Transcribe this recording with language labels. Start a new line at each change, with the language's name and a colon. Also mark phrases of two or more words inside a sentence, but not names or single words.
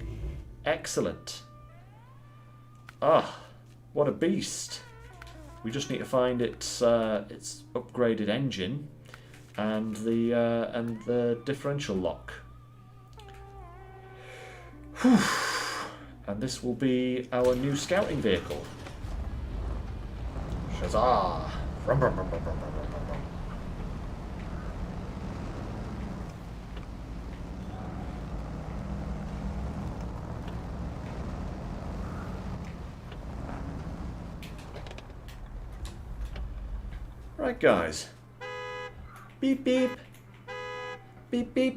English: Excellent. Ah, what a beast. We just need to find its upgraded engine and the differential lock. Whew. And this will be our new scouting vehicle. Shazah! Rum, rum, rum, rum, rum, rum, rum, rum. Right, guys. Beep, beep. Beep, beep.